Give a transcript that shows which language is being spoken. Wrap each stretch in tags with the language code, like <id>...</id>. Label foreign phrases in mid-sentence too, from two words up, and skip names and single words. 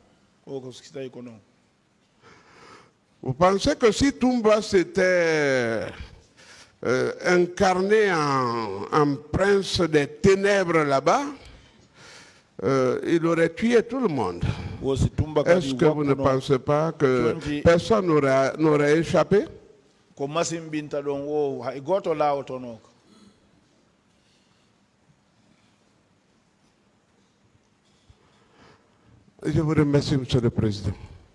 <fr>Vous pensez que si Tumba s'était incarné en prince des ténèbres là-bas, il aurait tué tout le monde? Est-ce que vous ne pensez pas que personne n'aurait échappé?</fr> <ff>ko machine binta ɗon o hay goto lawotono ko.</ff> <fr>Je vous remercie, Monsieur le Président.</fr>